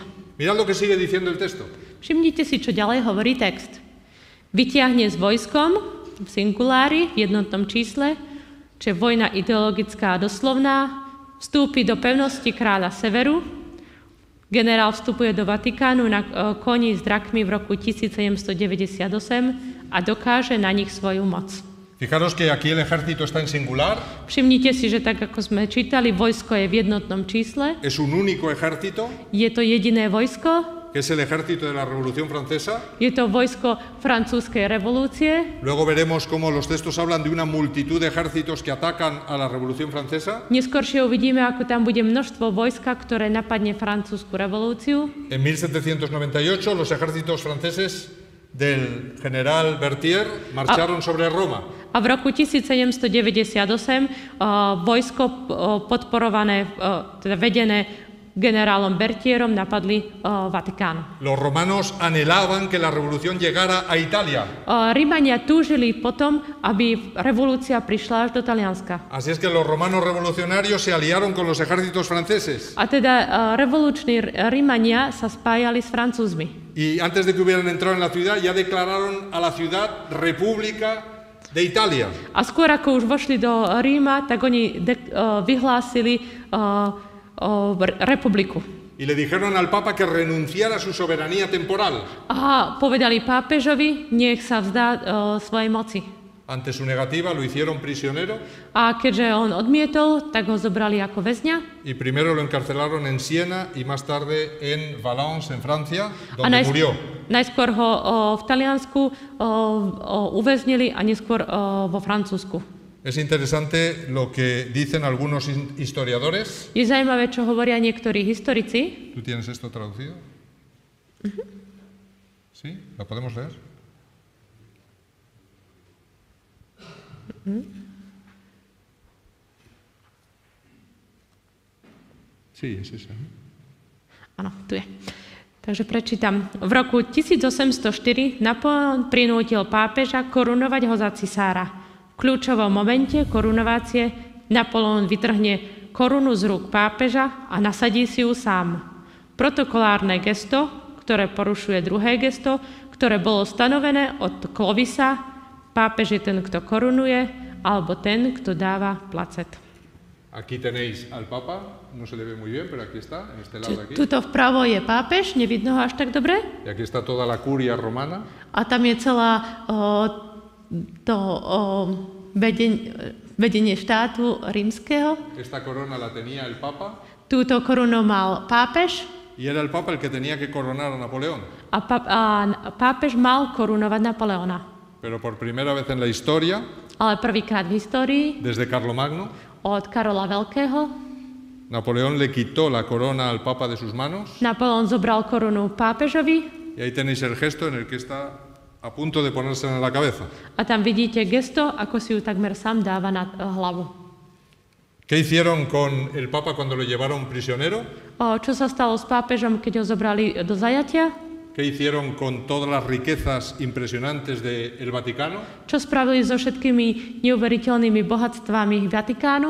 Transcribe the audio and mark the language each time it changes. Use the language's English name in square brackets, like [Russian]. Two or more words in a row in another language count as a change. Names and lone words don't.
[Spanish] Mirad lo que sigue diciendo el texto. [Slovak] Všimnite si, čo ďalej hovorí text. Vytiahne s vojskom v singulári, v jednotnom čísle, čo je vojna ideologická a doslovná, vstúpi do pevnosti kráľa Severu. Generál vstupuje do Vatikánu na koni s drakmi v roku 1798 a dokáže na nich svoju moc. [Spanish] Fijaros que aquí el ejército está en singular, [Slovak] Všimnite si, že tak ako sme čítali, vojsko je v jednotnom čísle. [Spanish] es un único ejército, [Slovak] Je to jediné vojsko, [Spanish] que es el ejército de la Revolución Francesa. [Slovak] je to vojsko francúzskej revolúcie. [Spanish] Luego veremos cómo los textos hablan de una multitud de ejércitos que atacan a la Revolución Francesa. [Slovak] Neskôršie uvidíme, ako tam bude množstvo vojska, ktoré napadne francúzsku revolúciu. [Spanish] En 1798 los ejércitos franceses del general Berthier marcharon sobre Roma. [Slovak] A v roku 1798 vojsko podporované, teda vedené generálom Berthierom, napadli Vatikán. [Spanish] Los romanos anhelaban que la revolución llegara a Italia. [Slovak] Rímania túžili potom, aby revolúcia prišla až do Talianska. [Spanish] Así es que los romanos revolucionarios se aliaron con los ejércitos franceses. [Slovak] A teda revoluční Rímania sa spájali s Francúzmi. [Spanish] Y antes de que hubieran entrado en la ciudad, ya declararon a la ciudad república de Italia. [Slovak] A skôr ako už vošli do Ríma, tak oni vyhlásili republiku. [Spanish] Y le dijeron al Papa que renunciara a su soberanía temporal. [Slovak] A povedali pápežovi, nech sa vzdá svojej moci. [Spanish] Ante su negativa lo hicieron prisionero [Slovak] A keďže on odmietol, tak ho zobrali ako väzňa. [Spanish] y primero lo encarcelaron en Siena y más tarde en Valence, en Francia, donde murió. [Slovak] Najskôr ho v Taliansku uväznili a neskôr vo Francúzsku. [Spanish] Es interesante lo que dicen algunos historiadores. [Slovak] Je zaujímavé, čo hovoria niektorí historici. [Spanish] ¿Tú tienes esto traducido? ¿Sí? ¿La podemos leer? Sí, es esa. [Slovak] Áno, tu je. Takže prečítam. V roku 1804 Napoleon prinútil pápeža korunovať ho za cisára. V kľúčovom momente korunovácie Napoleon vytrhne korunu z rúk pápeža a nasadí si ju sám. Protokolárne gesto, ktoré porušuje druhé gesto, ktoré bolo stanovené od Clovisa, pápež je ten, kto korunuje, alebo ten, kto dáva placet. [Spanish] Aquí tenéis al Papa, no se le ve muy bien, pero aquí está, en este lado de aquí. [Slovak] Tuto vpravo je pápež, nevidno ho až tak dobre. [Spanish] Y aquí está toda la curia romana. [Slovak] A tam je celá vedenie štátu rímskeho. [Spanish] Esta corona la tenía el Papa [Slovak] Túto korunu mal pápež [Spanish] y era el Papa el que tenía que coronar a Napoleón. [Slovak] a pápež mal korunovať Napoleona. [Spanish] Pero por primera vez en la historia, [Slovak] Ale prvýkrát v histórii [Spanish] desde Carlomagno, [Slovak] od Karola Veľkého [Spanish] Napoleón le quitó la corona al Papa de sus manos. [Slovak] Napoleon zobral korunu pápežovi [Spanish] Y ahí tenéis el gesto en el que está a punto de ponerse en la cabeza. [Slovak] a tam vidíte gesto, ako si ju takmer sám dáva na hlavu. [Spanish] ¿Qué hicieron con el Papa cuando lo llevaron prisionero? [Slovak] Čo sa stalo s pápežom, keď ho zobrali do zajatia? [Spanish] ¿Qué hicieron con todas las riquezas impresionantes del Vaticano? [Slovak] Čo spravili so všetkými neuveriteľnými bohatstvami Vatikánu?